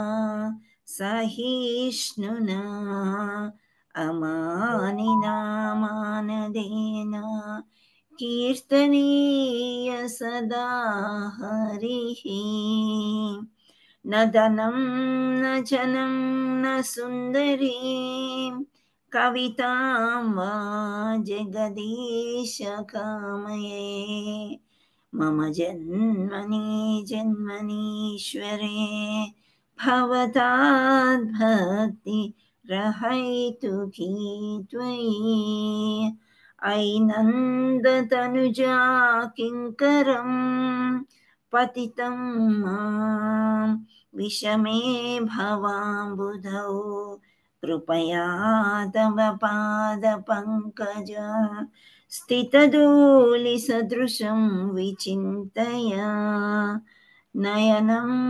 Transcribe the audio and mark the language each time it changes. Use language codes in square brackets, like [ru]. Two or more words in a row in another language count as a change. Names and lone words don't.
[sa] సహిష్ణునా అమానినా మానదేన కీర్తనీయ సదా హరిః న ధనం న జనం న సుందరీం కవితాం వా జగదీశ కామయే మమ జన్మని జన్మనీశ్వరే భవతాద్భక్తి రహైతుకీ త్వయి ऐनन्दतनुजा किङ्करं पतितं मां विषमे भवाम्बुधौ कृपया तव पादपङ्कज स्थितधूलिसदृशं विचिन्तया नयनं